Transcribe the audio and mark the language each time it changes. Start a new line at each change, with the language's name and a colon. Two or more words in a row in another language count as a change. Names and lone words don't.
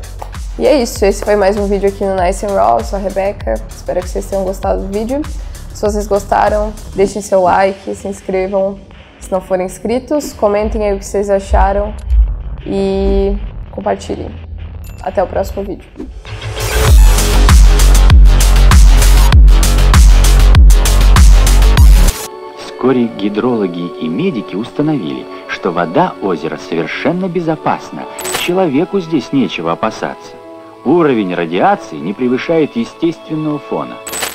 Portuguese: E é isso, esse foi mais um vídeo aqui no Nice and Raw. Eu sou a Rebeca, espero que vocês tenham gostado do vídeo. Se vocês gostaram, deixem seu like, se inscrevam se não forem inscritos, comentem aí o que vocês acharam e compartilhem. Até o próximo vídeo.
Russian: Вскоре гидрологи и медики установили, что вода озера совершенно безопасна, человеку здесь нечего опасаться. Уровень радиации не превышает естественного фона.